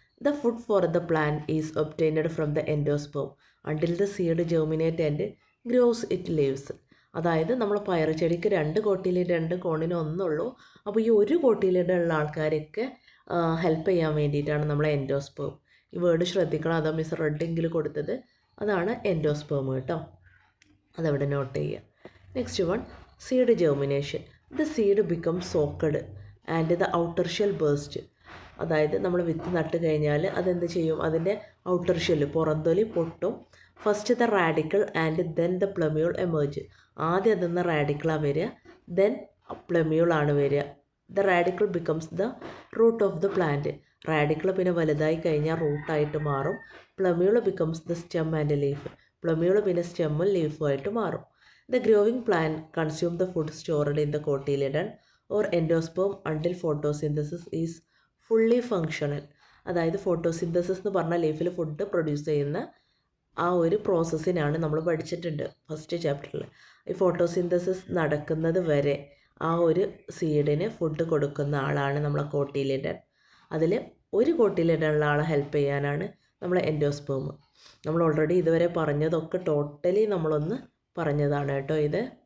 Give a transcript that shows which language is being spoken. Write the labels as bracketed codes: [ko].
[en] The food for the plant is obtained from the endosperm until the seed germinate and grows it leaves. [ml] അതായത് നമ്മൾ പയർ ചെടിക്ക് 2 cotyledon ഉണ്ട്, കോണിന് 1 ഉള്ളൂ. അപ്പോൾ ഈ 1 കോട്ടിലിഡൻ ഉള്ള ആൾക്കാരൊക്കെ ഹെൽപ്പ് ചെയ്യാൻ വേണ്ടിയിട്ടാണ് നമ്മളെ എൻഡോസ്പേം. ഈ വേർഡ് ശ്രദ്ധിക്കണം, അതാ മിസ് റെഡിങ്ങിൽ കൊടുത്തത്. അതാണ് എൻഡോസ്പേം കേട്ടോ, അതവിടെ നോട്ട് ചെയ്യുക. [en] Next one, seed germination. The seed becomes soaked and the outer shell burst. [ml] അതായത് നമ്മൾ വിത്ത് നട്ട് കഴിഞ്ഞാൽ അതെന്ത് ചെയ്യും, അതിൻ്റെ ഔട്ടർ ഷെല്ല് പുറന്തൊലി പൊട്ടും. [en] First the radicle and then the plumule emerge. [ml] ആദ്യം അതിൽ നിന്ന് റാഡിക്കിളാണ് വരിക, ദെൻ പ്ലമ്യൂളാണ് വരിക. [en] The radicle becomes the root of the plant. [ml] Radical പിന്നെ വലുതായി കഴിഞ്ഞാൽ റൂട്ടായിട്ട് മാറും. [en] Plumule becomes the stem and leaf. [ml] Plumule പിന്നെ സ്റ്റെമ്മും ലീഫുമായിട്ട് മാറും. [en] The growing plant consumes the food stored in the cotyledon or endosperm until photosynthesis is fully functional. [ml] അതായത് photosynthesis എന്ന് പറഞ്ഞാൽ ലീഫിൽ food produce ചെയ്യുന്ന ആ ഒരു പ്രോസസ്സിനാണ് നമ്മൾ പഠിച്ചിട്ടുണ്ട് ഫസ്റ്റ് ചാപ്റ്ററിൽ. ഈ ഫോട്ടോസിന്തസിസ് നടക്കുന്നത് വരെ ആ ഒരു സീഡിന് ഫുഡ് കൊടുക്കുന്ന ആളാണ് നമ്മളെ കോട്ടിലിഡൻ. അതിൽ 1 കോട്ടിലിഡനുള്ള ആളെ ഹെൽപ്പ് ചെയ്യാനാണ് നമ്മളെ എൻഡോസ്പേം. നമ്മൾ ഓൾറെഡി ഇതുവരെ പറഞ്ഞതൊക്കെ ടോട്ടലി നമ്മളൊന്ന് പറഞ്ഞതാണ് കേട്ടോ ഇത്.